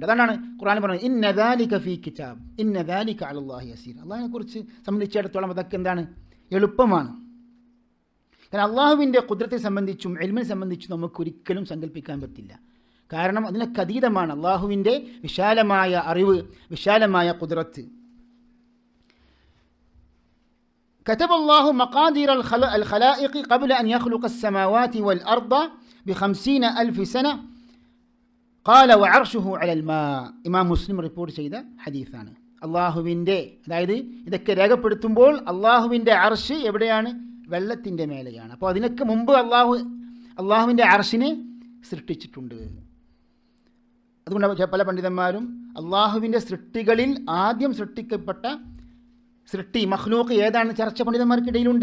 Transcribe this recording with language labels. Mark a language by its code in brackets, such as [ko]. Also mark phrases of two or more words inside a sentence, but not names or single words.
[ml] അതാണ് ഖുർആൻ പറഞ്ഞത് [ar] إن ذلك في كتاب إن ذلك على الله يسير. [ml] അള്ളാഹിനെ കുറിച്ച് സംബന്ധിച്ചിടത്തോളം അതൊക്കെ എന്താണ്, എളുപ്പമാണ്. കാരണം അള്ളാഹുവിൻ്റെ ഖുദ്റത്തെ സംബന്ധിച്ചും ഇൽമിനെ സംബന്ധിച്ചും നമുക്കൊരിക്കലും സങ്കല്പിക്കാൻ പറ്റില്ല. കാരണം അതിനൊക്കെ അതീതമാണ് അള്ളാഹുവിൻ്റെ വിശാലമായ അറിവ്, വിശാലമായ ഖുദ്റത്ത്. [ar] كتب الله مقادير الخلائق قبل أن يخلق السماوات والأرض ب50,000 سنة قال وعرشه على الماء. [ml] ഇമാം മുസ്ലിം റിപ്പോർട്ട് ചെയ്ത ഹദീസാണ്. അള്ളാഹുവിൻ്റെ, അതായത് ഇതൊക്കെ രേഖപ്പെടുത്തുമ്പോൾ അള്ളാഹുവിൻ്റെ അർശ് എവിടെയാണ്? വെള്ളത്തിൻ്റെ മേലെയാണ്. അപ്പോൾ അതിനൊക്കെ മുമ്പ് അള്ളാഹുവിൻ്റെ അർശിനെ സൃഷ്ടിച്ചിട്ടുണ്ട്. അതുകൊണ്ട് പല പണ്ഡിതന്മാരും അള്ളാഹുവിൻ്റെ സൃഷ്ടികളിൽ ആദ്യം സൃഷ്ടിക്കപ്പെട്ട സൃഷ്ടി മഖ്ലൂഖ് ഏതാണെന്ന് ചർച്ച പണ്ഡിതന്മാർക്കിടയിലുണ്ട്.